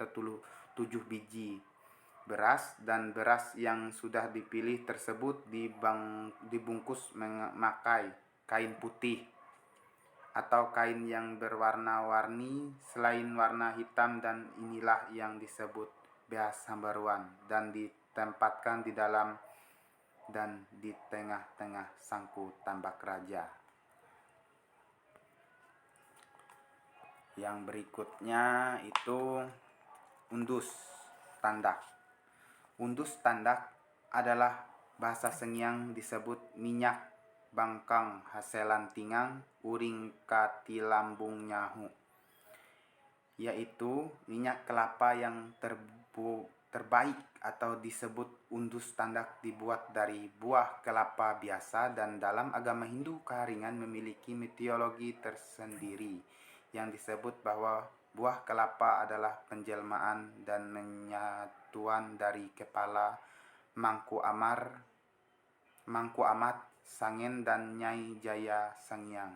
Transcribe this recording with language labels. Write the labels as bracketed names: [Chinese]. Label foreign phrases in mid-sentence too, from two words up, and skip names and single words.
[Indonesian] 7 biji beras, dan beras yang sudah dipilih tersebut dibungkus memakai kain putih atau kain yang berwarna-warni selain warna hitam, dan inilah yang disebut [Ngaju] beas hambaruan, [Indonesian] dan ditempatkan di dalam dan di tengah-tengah sangku tambak raja. Yang berikutnya itu undus tandak. Undus tandak adalah bahasa Sengiang disebut minyak [Ngaju] bangkang haselan tingang uring katilambung nyahu, [Indonesian] yaitu minyak kelapa yang terbaik atau disebut undus tandak dibuat dari buah kelapa biasa, dan dalam agama Hindu Kaharingan memiliki mitologi tersendiri yang disebut bahwa buah kelapa adalah penjelmaan dan penyatuan dari kepala Mangku Amat Sangen dan Nyai Jaya Sangiang.